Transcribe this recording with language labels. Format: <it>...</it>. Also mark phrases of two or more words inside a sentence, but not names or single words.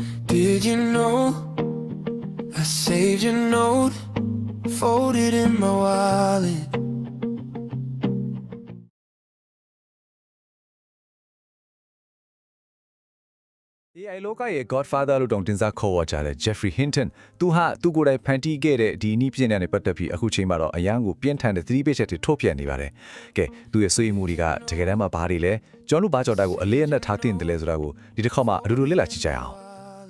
<en>Did you know I saved your note, folded in my wallet?</en> <my>AI လောကရဲ့ Godfather လို့တောင်တင်စားခေါ်ဝေါ်ကြတဲ့ Jeffrey Hinton သူကိုယ်တိုင်ဖန်တီးခဲ့တဲ့ဒီနည်းပညာနဲ့ပတ်သက်ပြီးအခုချိန်မှာတော့အရန်ကိုပြင်းထန်တဲ့သတိပေးချက်တွေထုတ်ပြန်နေပါတယ်။ကဲသူရဲ့ဆွေးနွေးမှုတွေကတကယ်တမ်းမှာဘာတွေလဲကျွန်တော်တို့ဘာကြောင့်တာကိုအလေးအနက်ထားတင်တယ်လဲဆိုတာကိုဒီတစ်ခေါက်မှာအတူတူလေ့လာကြည့်ကြရအောင်။</my>